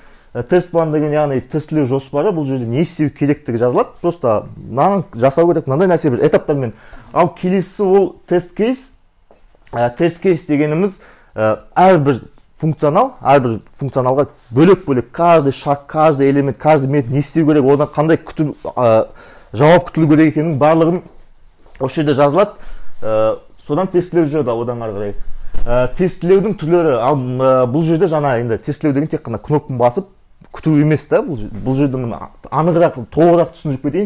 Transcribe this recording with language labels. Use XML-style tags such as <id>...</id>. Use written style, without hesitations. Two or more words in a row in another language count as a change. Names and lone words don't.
<kk>Тест план деген яғни тестілеу жоспары, бұл жерде не істеу керектігі жазылады. Просто мынаны жасау керек, мынандай нәрсе бір этаптармен. Ал келесі ол тест кейс. Тест кейс дегеніміз әрбір функционалға бөлек-бөлек</kk> <ru>каждый шаг, каждый элемент, каждый метод</ru> <kk>не істеу керек, одан қандай жауап күтілу керек екенін барлығын осы жерде жазылады. Содан тестілеу жүреді одан ары қарай. Тестілеудің түрлері, бұл жерде жаңа енді тестілеу деген тек қана кнопканы басып күту емес та, бұл жерде анығырақ, толығырақ түсіндіріп кетейін.</kk>